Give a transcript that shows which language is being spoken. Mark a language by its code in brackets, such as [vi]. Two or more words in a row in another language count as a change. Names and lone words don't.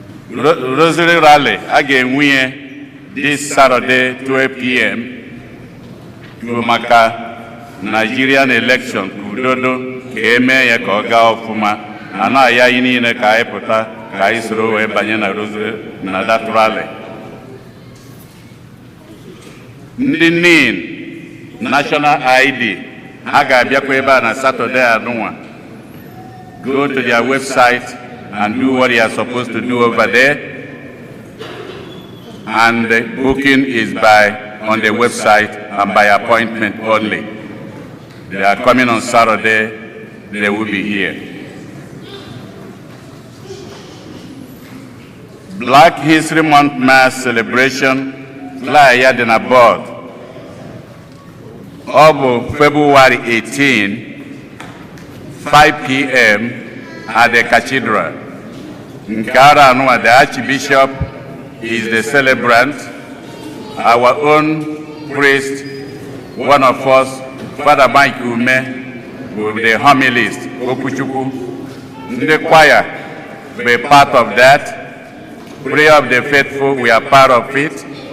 [ig] Ro-, Rosary Rally, a ga-enwe ya [en] this Saturday, twelve P M, [ig] bụ maka [en] Nigerian election, [ig] ka udodo, ka e mee ya ka ọ gaa ọfụma. A na-aya anyị niile ka anyị pụta, ka anyị soro wee banye na Rosary, na [en] that rally. [ig] Ndị nin, [en] National I D, [ig] ha ga-abịakwa ebe a na Saturday anụnwa. [en] Go to their website and do what you are supposed to do over there. And the booking is by, on the website and by appointment only. They are coming on Saturday. They will be here. Black History Month Mass celebration, fly [ig] ya dị na [en] board. [ig] Ọ bụ [en] February eighteen, five P M at the cathedral. [ig] Nke ara anụwa, [en] the Archbishop is the celebrant. Our own priest, one of us, Father Mike Ume, will be the homilist, Okwuchukwu. The choir will be part of that. Prayer of the faithful, we are part of it.